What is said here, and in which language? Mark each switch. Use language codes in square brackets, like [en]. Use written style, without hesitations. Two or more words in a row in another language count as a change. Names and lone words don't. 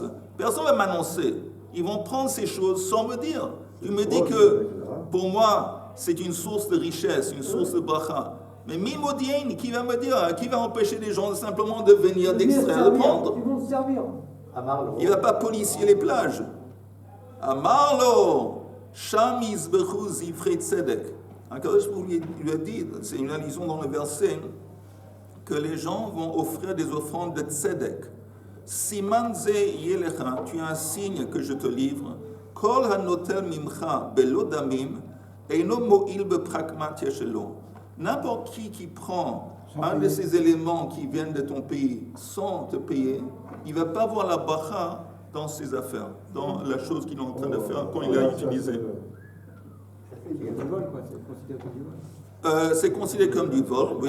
[fr] Personne ne va m'annoncer. Ils vont prendre ces choses sans me dire. Tu me dis que pour moi, c'est une source de richesse, une source de bracha. Mais Mimodien, qui va me dire, qui va empêcher les gens simplement de venir, d'extraire, de prendre? Ils vont se servir. [he] אמר לו. [fr] Il ne va pas policier les plages. [he] אמר לו, שם יזבחו זבחי צדק. [fr] Akadosh lui a dit, c'est une allusion dans le verset, que les gens vont offrir des offrandes de tzedek. [he] סימן זה יהא לך, [fr] tu as un signe que je te livre. [he] כל הנוטל ממך בלא דמים, אינו מועיל בפרקמטיא שלו. [fr] N'importe qui prend un de ces éléments qui viennent de ton pays sans te payer, il ne va pas voir la bracha dans ses affaires, dans la chose qu'il est en train de faire quand il l'a utilisé. C'est considéré comme du vol, oui.